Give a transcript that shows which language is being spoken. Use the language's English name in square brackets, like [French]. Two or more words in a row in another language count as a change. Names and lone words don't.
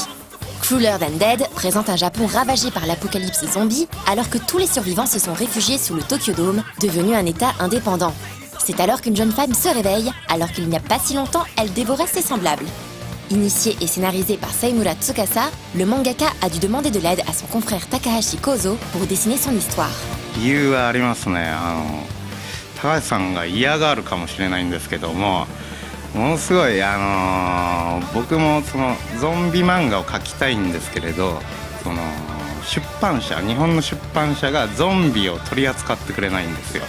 [French] Crueler Than Dead présente un Japon ravagé par l'apocalypse zombie alors que tous les survivants se sont réfugiés sous le Tokyo Dome, devenu un état indépendant. C'est alors qu'une jeune femme se réveille, alors qu'il n'y a pas si longtemps, elle dévorait ses semblables. Initié et scénarisé par Seimura Tsukasa, le mangaka a dû demander de l'aide à son confrère Takahashi Kozo pour dessiner son histoire. [Japanese] 理由はありますね。高橋さんが嫌がるかもしれないんですけども、ものすごい僕もそのゾンビ漫画を描きたいんですけれど、その出版社、日本の出版社がゾンビを取り扱ってくれないんですよ。